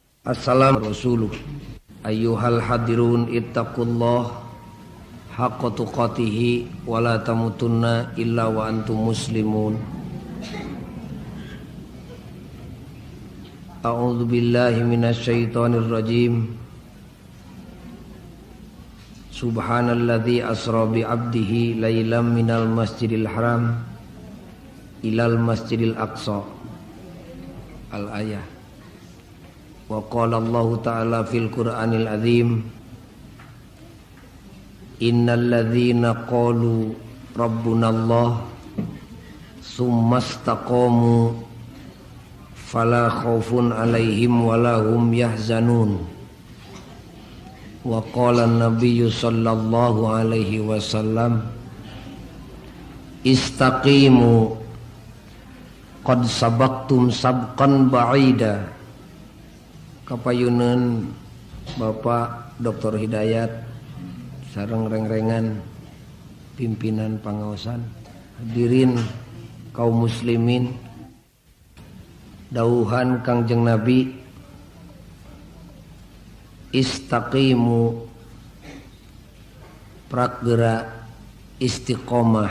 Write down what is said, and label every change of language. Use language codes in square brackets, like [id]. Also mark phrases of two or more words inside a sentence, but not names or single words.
[ar] السلام رسوله أيها الحاضرون اتقوا الله حق تقاته ولا تموتن إلا وأنتم مسلمون. أعوذ بالله من الشيطان الرجيم. سبحان الذي أسرى بعبده ليلا من المسجد الحرام إلى المسجد الأقصى. الآية. وقال الله تعالى في القرآن العظيم، إن الذين قالوا ربنا الله ثم استقاموا فلا خوف عليهم ولا هم يحزنون. وقال النبي صلى الله عليه وسلم, استقيموا قد سبقتم سبقا بعيدا. [su] Kapayunan Bapak Dr. Hidayat sareng reng-rengan pimpinan pangaosan, hadirin kaum muslimin, dawuhan Kangjeng Nabi, istaqimu prakgeura istiqomah.